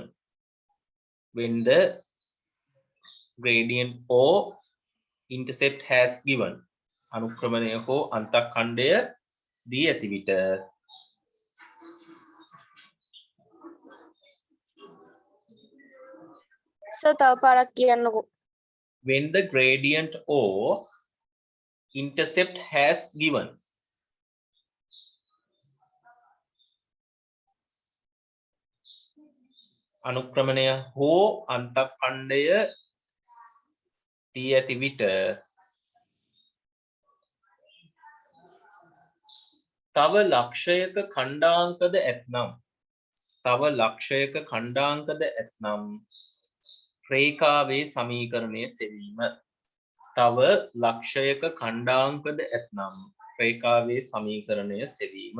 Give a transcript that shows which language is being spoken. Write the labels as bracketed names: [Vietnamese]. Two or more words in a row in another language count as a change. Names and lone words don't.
[English] When the gradient or intercept has given. [Sinhala] අනුක්‍රමණය හෝ අන්තක්ඛණ්ඩය දී ඇති විට සර් තව පාරක් කියන්නකෝ. [English] when the gradient or intercept has given. [Sinhala] අනුක්‍රමණය හෝ අන්තක්ඛණ්ඩය දී ඇති විට තව ලක්ෂයක ඛණ්ඩාංකද ඇතනම් රේඛාවේ සමීකරණය සෙවීම. තව ලක්ෂයක ඛණ්ඩාංකද ඇතනම් රේඛාවේ සමීකරණය සෙවීම.